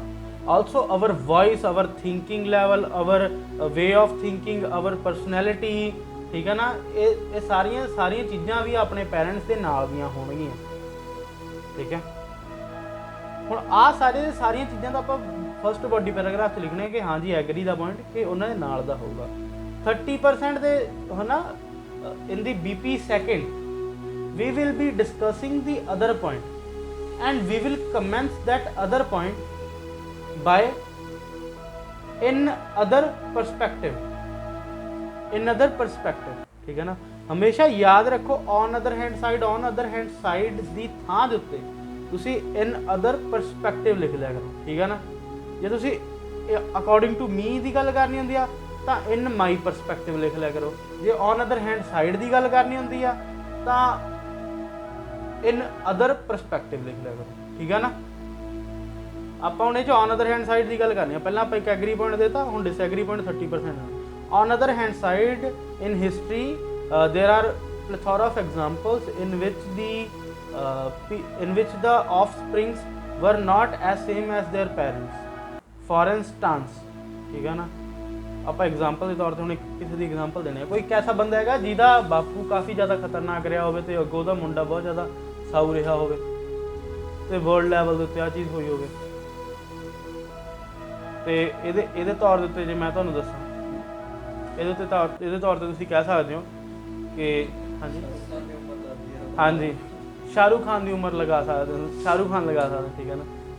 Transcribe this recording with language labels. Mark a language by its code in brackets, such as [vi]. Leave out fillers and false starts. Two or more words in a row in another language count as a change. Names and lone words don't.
[en] also our voice, our thinking level, our way of thinking, our personality, [pa] ਠੀਕ ਹੈ ਨਾ, ਇਹ ਸਾਰੀਆਂ ਚੀਜ਼ਾਂ ਵੀ ਆਪਣੇ ਪੈਰੈਂਟਸ ਦੇ ਨਾਲ ਦੀਆਂ ਹੋਣਗੀਆਂ, ਠੀਕ ਹੈ। ਹੁਣ ਆਹ ਸਾਰੀਆਂ ਚੀਜ਼ਾਂ ਦਾ ਆਪਾਂ [en] first body paragraph [pa] 'ਚ ਲਿਖਣੇ ਕਿ ਹਾਂਜੀ ਐਗਰੀ ਦਾ ਪੁਆਇੰਟ ਕਿ ਉਹਨਾਂ ਦੇ ਨਾਲ ਦਾ ਹੋਊਗਾ। [en] 30% [pa] ਦੇ ਹੈ ਨਾ [en] in the BP second we will be discussing the other point and we will commence that other point by in other perspective, [pa] ਠੀਕ ਹੈ ਨਾ। ਹਮੇਸ਼ਾ ਯਾਦ ਰੱਖੋ [en] on other hand side [pa] ਦੀ ਥਾਂ ਦੇ ਉੱਤੇ ਤੁਸੀਂ [en] in other perspective [pa] ਲਿਖ ਲਿਆ ਕਰੋ, ਠੀਕ ਹੈ ਨਾ। ਜੇ ਤੁਸੀਂ [en] according to me [pa] ਦੀ ਗੱਲ ਕਰਨੀ ਹੁੰਦੀ ਆ ਤਾਂ [en] in my perspective [pa] ਲਿਖ ਲਿਆ ਕਰੋ। ਜੇ [en] on other hand side [pa] ਦੀ ਗੱਲ ਕਰਨੀ ਹੁੰਦੀ ਆ ਤਾਂ [en] in other perspective [pa] ਲਿਖ ਲਿਆ ਕਰੋ, ਠੀਕ ਹੈ ਨਾ। ਆਪਾਂ ਹੁਣ ਇਹ 'ਚ [en] on other hand side [pa] ਦੀ ਗੱਲ ਕਰਨੀ ਆ। ਪਹਿਲਾਂ ਆਪਾਂ ਇੱਕ [en] agree point [pa] ਦੇਤਾ, ਹੁਣ [en] disagree point [pa] 30%। [en] on other hand side in history there are plethora of examples in which the offsprings were not as same as their parents. For instance, [pa] ਠੀਕ ਹੈ ਨਾ। ਆਪਾਂ ਐਗਜ਼ਾਮਪਲ ਦੇ ਤੌਰ 'ਤੇ ਹੁਣ ਕਿਸੇ ਦੀ ਐਗਜ਼ਾਮਪਲ ਦੇਣੀ ਹੈ। ਕੋਈ ਇੱਕ ਐਸਾ ਬੰਦਾ ਹੈਗਾ ਜਿਹਦਾ ਬਾਪੂ ਕਾਫੀ ਜ਼ਿਆਦਾ ਖਤਰਨਾਕ ਰਿਹਾ ਹੋਵੇ ਅਤੇ ਅੱਗੋਂ ਉਹਦਾ ਮੁੰਡਾ ਬਹੁਤ ਜ਼ਿਆਦਾ ਸਾਊ ਰਿਹਾ ਹੋਵੇ ਅਤੇ [en] world level [pa] ਦੇ ਉੱਤੇ ਆਹ ਚੀਜ਼ ਹੋਈ ਹੋਵੇ, ਅਤੇ ਇਹਦੇ ਤੌਰ ਦੇ ਉੱਤੇ ਜੇ ਮੈਂ ਤੁਹਾਨੂੰ ਦੱਸਾਂ, ਇਹਦੇ ਤੌਰ 'ਤੇ ਤੁਸੀਂ ਕਹਿ ਸਕਦੇ ਹੋ ਕਿ ਹਾਂਜੀ ਸ਼ਾਹਰੁਖ ਖਾਨ ਦੀ ਉਮਰ ਲਗਾ ਸਕਦੇ ਹੋ, ਸ਼ਾਹਰੁਖ ਖਾਨ ਲਗਾ ਸਕਦੇ, ਠੀਕ ਹੈ ਨਾ।